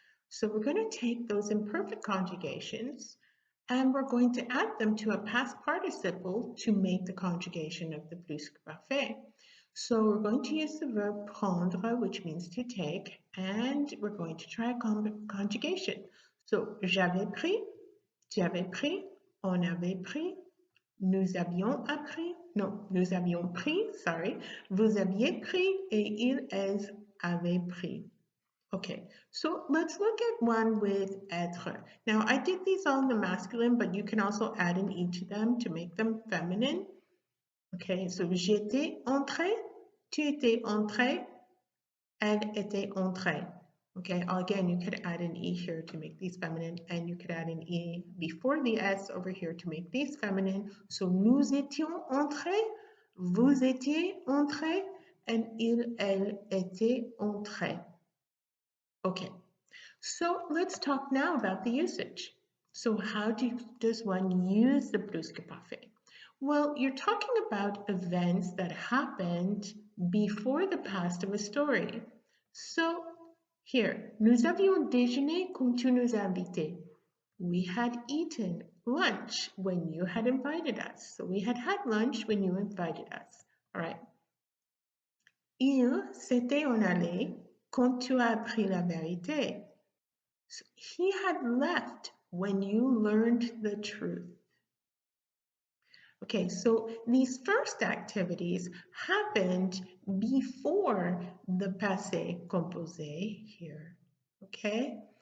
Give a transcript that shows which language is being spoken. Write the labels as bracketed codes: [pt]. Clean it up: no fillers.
[en] So we're going to take those imperfect conjugations and we're going to add them to a past participle to make the conjugation of the plus-que-parfait. So we're going to use the verb prendre, which means to take, and we're going to try a conjugation. So [fr] j'avais pris, tu avais pris, on avait pris, nous avions appris, non, nous avions pris, [en] sorry, [fr] vous aviez pris et ils, elles avaient pris. [en] Okay, so let's look at one with être. Now, I did these all in the masculine, but you can also add an e to them to make them feminine. Okay, so [fr] j'étais entrée, tu étais entrée, elle était entrée. [en] Okay, again, you could add an e here to make these feminine, and you could add an e before the s over here to make these feminine. So [fr] nous étions entrés, vous étiez entrés, [en] and [fr] ils, elles étaient entrés. [en] Okay, so let's talk now about the usage. So how does one use the plus-que-parfait? Well, you're talking about events that happened before the past of a story. So here, [fr] nous avions déjeuné quand tu nous invitais. [en] We had eaten lunch when you had invited us. So we had lunch when you invited us. All right. [fr] Il s'était en allé quand tu as appris la vérité. [en] So he had left when you learned the truth. Okay, so these first activities happened before the passé composé here, okay?